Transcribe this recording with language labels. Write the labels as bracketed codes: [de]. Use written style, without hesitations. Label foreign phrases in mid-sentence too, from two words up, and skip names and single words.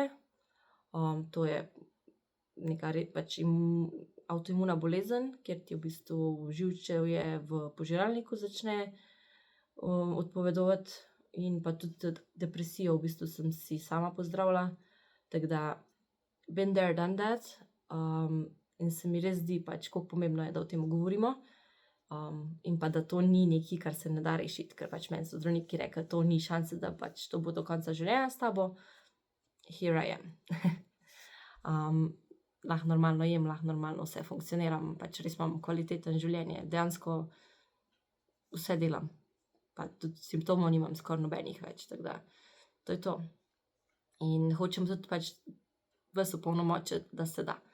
[sl] To je neka pač avtoimuna bolezen, kjer ti v bistvu živčevje v požiralniku začne odpovedovati, in pa tudi depresijo v bistvu sem si sama pozdravila. Tako da [en] been there, done that. [sl] In se mi res zdi pač, koliko pomembno je, da o tem govorimo. In pa da to ni nekaj, kar se ne da rešiti, ker pač meni so zdravniki rekli, to ni šanse, da pač to bo do konca življenja s tabo. [en] Here I am. [sl] Lahko normalno jem, lahko normalno vse funkcioniram, pač res imam kvalitetno življenje. Dejansko vse delam, pa tudi simptomov nimam skoraj nobenih več, tako da to je to. In hočem tudi pač vas opolnomočiti, da se da.